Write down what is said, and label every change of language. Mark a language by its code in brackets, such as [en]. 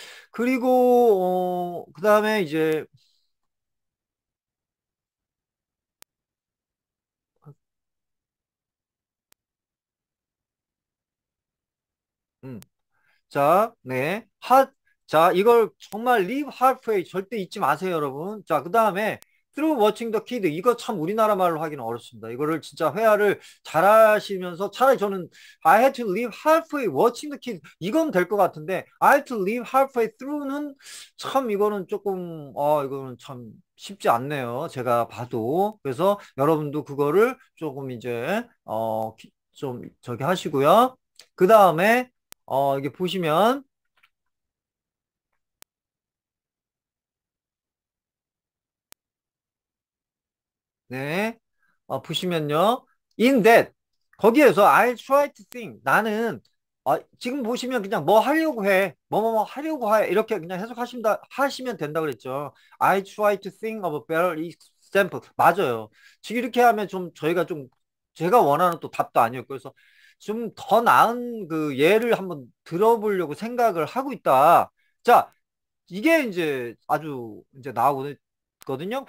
[ko] 그리고 그다음에 이제 음, 자, 네. 자, 이걸 정말 [en] leave halfway [ko] 절대 잊지 마세요, 여러분. 자, 그 다음에 [en] through watching the kid. [ko] 이거 참 우리나라 말로 하기는 어렵습니다. 이거를 진짜 회화를 잘 하시면서 차라리 저는 [en] I had to leave halfway watching the kid. [ko] 이건 될 것 같은데 [en] I had to leave halfway through [ko] 는 참 이거는 조금, 이거는 참 쉽지 않네요. 제가 봐도. 그래서 여러분도 그거를 조금 이제, 좀 저기 하시고요. 그 다음에 이게 보시면, 네, 보시면요. [en] In that, [ko] 거기에서 [en] I try to think. [ko] 나는, 지금 보시면 그냥 뭐 하려고 해. 뭐 하려고 해. 이렇게 그냥 하시면 된다 그랬죠. [en] I try to think of a better example. [ko] 맞아요. 지금 이렇게 하면 좀 저희가 좀, 제가 원하는 또 답도 아니었고, 그래서 좀 더 나은 그 예를 한번 들어보려고 생각을 하고 있다. 자, 이게 이제 아주 이제 나오거든요.